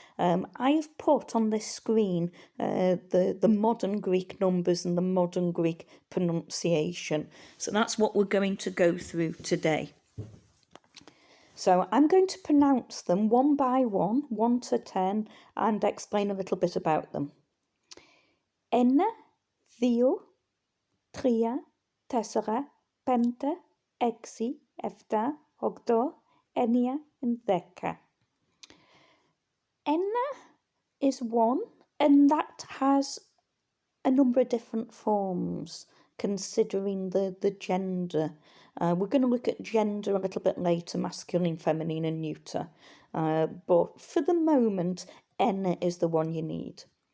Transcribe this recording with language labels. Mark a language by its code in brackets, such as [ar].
[en] I have put on this screen the modern Greek numbers and the modern Greek pronunciation. So that's what we're going to go through today. So I'm going to pronounce them one by one, 1 to 10, and explain a little bit about them. [el] Ένα, δύο, τρία, τέσσερα, πέντε, έξι, εφτά, οκτώ, εννιά, and 10. [en] Ένα is 1, and that has a number of different forms considering the gender. We're going to look at gender a little bit later, masculine, feminine and neuter. But for the moment, ένα is the one you need.